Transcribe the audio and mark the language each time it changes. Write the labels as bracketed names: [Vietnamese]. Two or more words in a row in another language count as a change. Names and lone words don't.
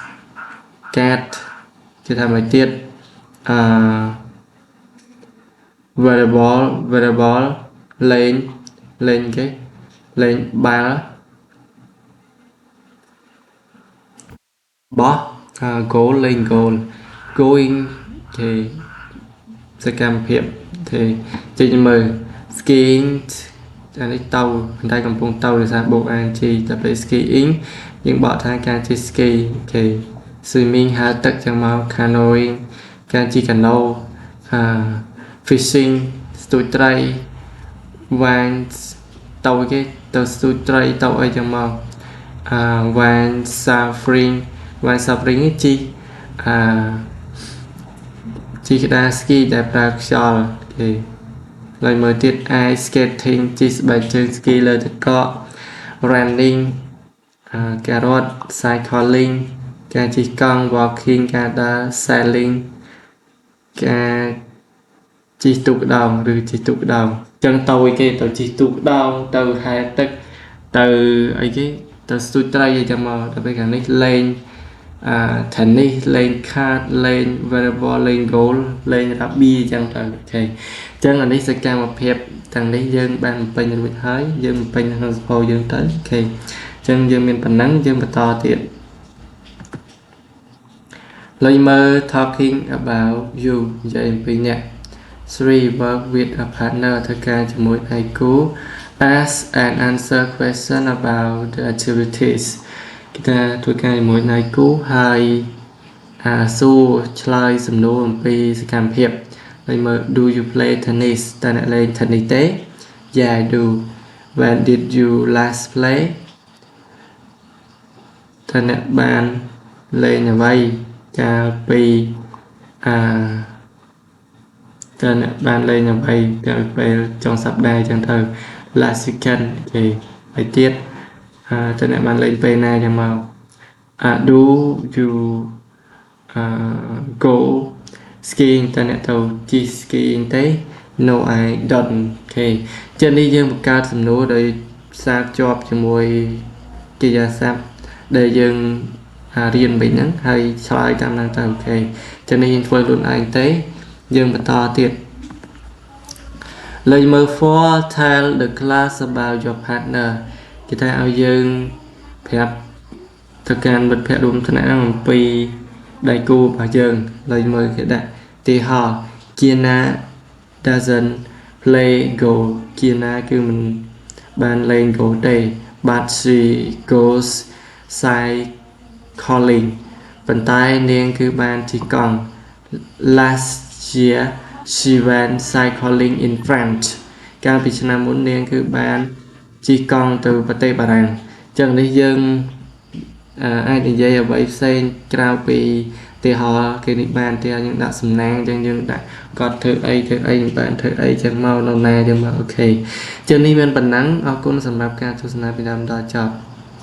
[Khmer] គេថាមកទៀតvolleyball លេងគេលេងបាល់បោះgoal លេង goal going គេសកម្មភាពទេចេញមើល skiing អានេះតៅបន្តែកំពុងតៅដោយសារបូក ing តែពេល skiing យើងបកថាការជិះ ski អូខេ swimming ហែលទឹកចឹងមក canoeing ការជិះកាណូ fishing ស្ទូចត្រី wine ទៅគេទៅស្ទូចត្រីទៅអីចឹងមក wine suffering នេះជី ជីក្តារ ski ដែលប្រើខ្យល់គេហើយមើលទៀត [English] ice skating [Khmer] ជីស្បែកជើង ski លើទឹកកក running ការរត់ cycling ការ ជិះកង់ walking ការដើរ sailing ការជិះទូកក្តោងឬជិះទូកក្តោងចឹងទៅគេទៅជិះទូកក្តោងទៅហែលទឹកទៅអីគេទៅស្ទូចត្រីអីចឹងមកដល់ពេលខាងនេះលេងtennis លេង card លេង volleyball លេង golf លេង rugby ចឹងទៅអូខេចឹងអានេះសកម្មភាពទាំងនេះយើងបានបំពេញរួចហើយយើងបំពេញក្នុងសភៅយើងទៅអូខេចឹងយើងមានប៉ុណ្ណឹងយើងបន្តទៀត លេងមើល [English] talking about you [Khmer] និយាយអំពីអ្នក 3 [English] work with a partner [Khmer] ធ្វើការជាមួយដៃគូ [English] ask and answer question about the activities [Khmer] គេថាធ្វើការជាមួយដៃគូហើយសួរឆ្លើយសំណួរអំពីសកម្មភាពហើយមើល [English] do you play tennis [Khmer] តើអ្នកលេង tennis ទេ [English] yeah I do when did you last play [Khmer] តើអ្នកបានលេងអ្វីកាលពីតើអ្នកបានលេងអ្វីកាលពេលចុងសប្តាហ៍ចឹងទៅ [English] last weekend [Khmer] គេហើយទៀតតើអ្នកបានលេងពេលណាចឹងមក [English] do you go skiing [Khmer] តើអ្នកទៅជិះ skiing ទេ [English] no I don't [Khmer] អូខេចឹងនេះយើងបង្កើតសំណួរដោយសារជាប់ជាមួយកិ រិយាសព្ទដែលយើងរៀនវិញហ្នឹងហើយឆ្លើយតាមហ្នឹងទៅអូខេចឹងនេះយើងធ្វើ ខ្លួនឯងទេយើងបន្តទៀតលេខមើល [English] for tell the class about your partner [Khmer] គេថាឲ្យយើងប្រាប់ទៅកាន់មិត្តភ័ក្តិរួមថ្នាក់អំពីដៃគូរបស់យើងលេខមើលគេដាក់ទីហោ [English] Kiana doesn't play golf [Khmer] Kiana គឺមិនបានលេង golf ទេ [English] but she goes [Khmer] cycling ប៉ុន្តែនាងគឺបានជិះកង់ [English] last year she went cycling in France [Khmer] កាលពីឆ្នាំមុននាងគឺបានជិះកង់ទៅប្រទេសបារាំងចឹងនេះយើងអាចនិយាយអ្វីផ្សេងក្រៅពីទីហោគេនេះបានទីយើងដាក់សំណាងចឹងយើងដាក់គាត់ធ្វើអីបានធ្វើអីចឹងមកនៅណាចឹងមកអូខេចឹងនេះមានប៉ុណ្ណឹងអរគុណសម្រាប់ការទស្សនាពីដើមដល់ចប់